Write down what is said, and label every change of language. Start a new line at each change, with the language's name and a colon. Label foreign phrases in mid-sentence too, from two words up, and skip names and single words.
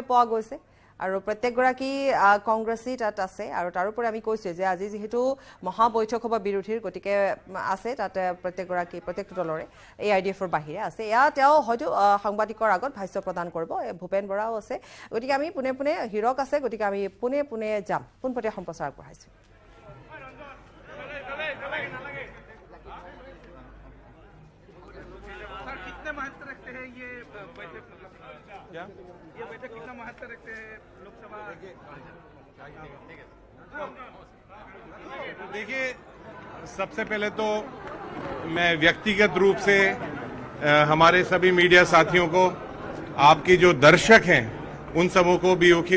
Assamese: পোৱা গৈছে আৰু প্ৰত্যেকগৰাকী কংগ্ৰেছী তাত আছে আৰু তাৰোপৰি আমি কৈছোঁ যে আজি যিহেতু মহাবৈঠক হ'ব বিৰোধীৰ গতিকে আছে তাতে প্ৰত্যেকটো দলৰে AIDFৰ বাহিৰে আছে এয়া তেওঁ হয়তো সাংবাদিকৰ আগত ভাষ্য প্ৰদান কৰিব ভূপেন বৰাও আছে গতিকে আমি পোনে পোনে হিৰক আছে গতিকে আমি পোনে পোনে যাম পোনপটীয়া সম্প্ৰচাৰ আগবঢ়াইছোঁ
Hindi: क्या ये बैठक कितना महत्व रखते हैं लोकसभा देखिए सबसे पहले तो मैं व्यक्तिगत रूप से हमारे सभी मीडिया साथियों को आपकी जो दर्शक हैं उन सबों को बीओ की